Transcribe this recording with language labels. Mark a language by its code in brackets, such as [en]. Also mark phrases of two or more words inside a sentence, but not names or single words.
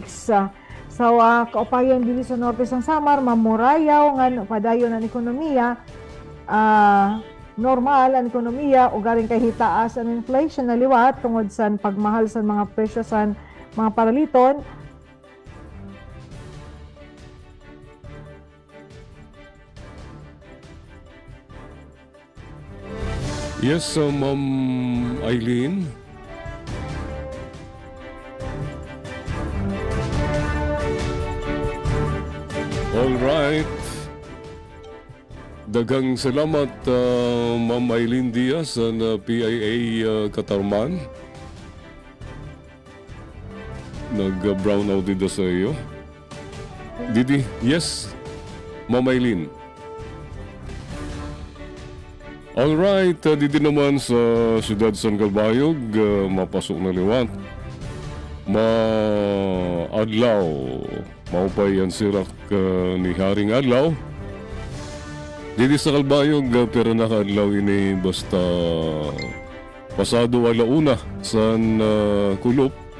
[en] So, [war] kaupayan dili sa Norte sang Samar, mamurayaw nga padayon ang ekonomiya, normal ang ekonomiya, o galing kay hitaas ang inflation na liwat tungod sa pagmahal sa mga presyo sa mga paraliton. [en] Yes, Ma'am Eileen. All right. [tl] Daghang salamat, Ma'am Eileen Diaz ng PIA Katarman. Nag-brown out dito sa iyo. [war] Didi, yes, Ma'am Eileen. [tl] Alright, dito naman sa Siyudad San Calbayog, mapasok na liwat. [war] Maadlaw, maupay ang sirak ni Haring Adlaw. Dito sa Calbayog, pero nakaadlaw ini basta pasado alauna sa kulop.